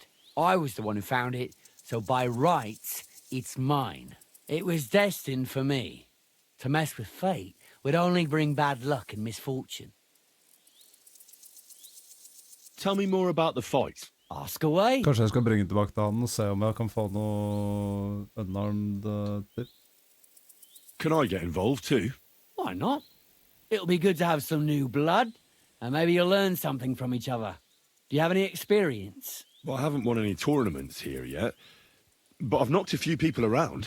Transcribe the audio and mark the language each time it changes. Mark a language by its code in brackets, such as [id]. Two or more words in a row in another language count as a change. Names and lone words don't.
[en] I was the one who found it, so by rights, it's mine. It was destined for me. To mess with fate would only bring bad luck and misfortune. Tell me more about the fight. Ask away. [no] Kanskje jeg skal bringe tilbake til han og se om jeg kan få noe [en] unarmed tips. Can I get involved too? Why not? It'll be good to have some new blood, and maybe you'll learn something from each other. Do you have any experience? Well, I haven't won any tournaments here yet, but I've knocked a few people around.